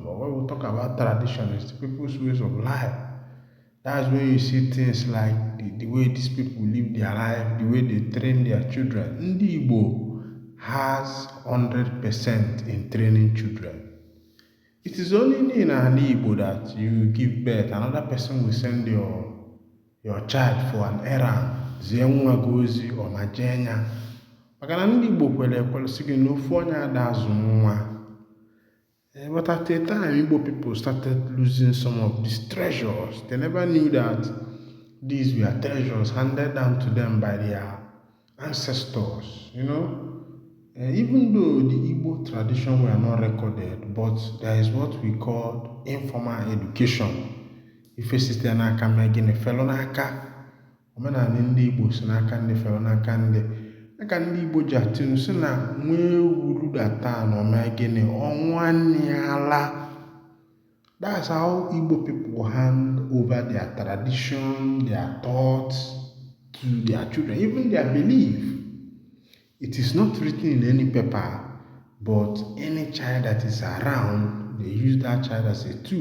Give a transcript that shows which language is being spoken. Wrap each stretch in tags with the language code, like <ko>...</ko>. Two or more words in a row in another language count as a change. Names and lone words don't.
<en>But when we talk about tradition, it's the people's ways of life. That's when you see things like the way these people live their life, the way they train their children. Ndi Igbo has 100% in training children. It is only in an Igbo that you give birth, another person will send your child for an errand.</en> <ig>Zenwa gozi or majenya. Maka na ndị Igbo kwere sị gị na ofu onye ada azụ nwa.</ig> <en>But at a time, Igbo people started losing some of these treasures. They never knew that these were treasures handed down to them by their ancestors, even though the Igbo tradition were not recorded, but there is what we call informal education.</en> <ig>Ife site n'aka megịnị felụ n'aka. Omenala ndị Igbo si n'aka ndị felụ n'aka ndị. Aka ndị Igbo ji atụ sị na nwa ewu rudata na omegịnị ọnwa n'ala.</ig> <en>That's how Igbo people hand over their tradition, their thoughts to their children, even their belief. It is not written in any paper, but any child that is around, they use that child as a tool.</en>